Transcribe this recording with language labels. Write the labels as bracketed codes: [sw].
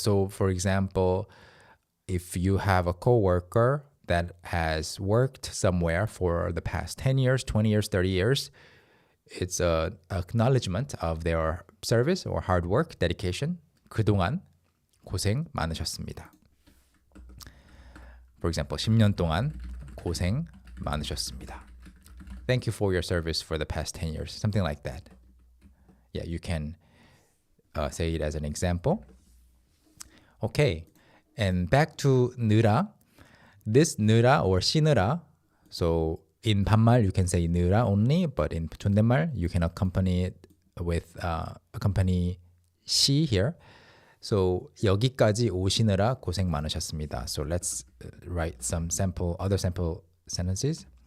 [en] So, for example, if you have a coworker that has worked somewhere for the past 10 years, 20 years, 30 years, it's an acknowledgement of their service or hard work, dedication. [ko] 그동안 고생 많으셨습니다. [en] For example, [ko] 10년 동안 고생 많으셨습니다. [en] Thank you for your service for the past 10 years. Something like that. Yeah, you can say it as an example. Okay, and back to [ko] 느라. [en] This 느라 or [ko] 쉬느라. [en] So in [ko] 반말, [en] you can say [ko] 느라 [en] only, but in [ko] 존댓말, [en] you can accompany it with accompany [ko] 시 [en] here. So [ko] 여기까지 오시느라 고생 많으셨습니다. [en] So let's write some other sample sentences.